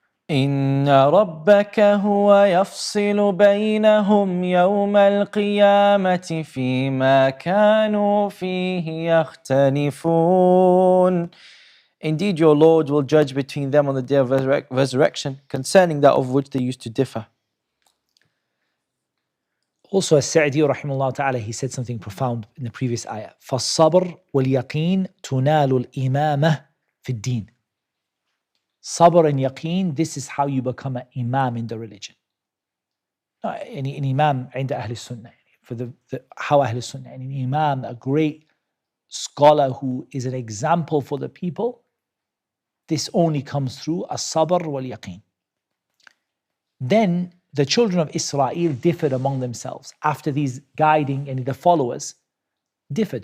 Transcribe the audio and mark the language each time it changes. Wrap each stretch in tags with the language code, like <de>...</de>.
<ar>إن ربك هو يفصل بينهم يوم القيامة فيما كانوا فيه يختلفون.</ar> <en>Indeed, your Lord will judge between them on the day of resurrection concerning that of which they used to differ. Also, As-Sa'di rahimahullah ta'ala, he said something profound in the previous ayah.</en> <ar>فَالصَّبْرُ وَالْيَقِينُ تُنَالُ الْإِمَامَةِ فِي الدِّينِ.</ar> <en>Sabr and yaqeen, this is how you become an imam in the religion. An imam</en> <ar>عند أهل السنة.</ar> <en>For how أهل السنة, an imam, a great scholar who is an example for the people, this only comes through as-sabr wal-yaqeen. Then the children of Israel differed among themselves. After these guiding, and the followers differed.</en>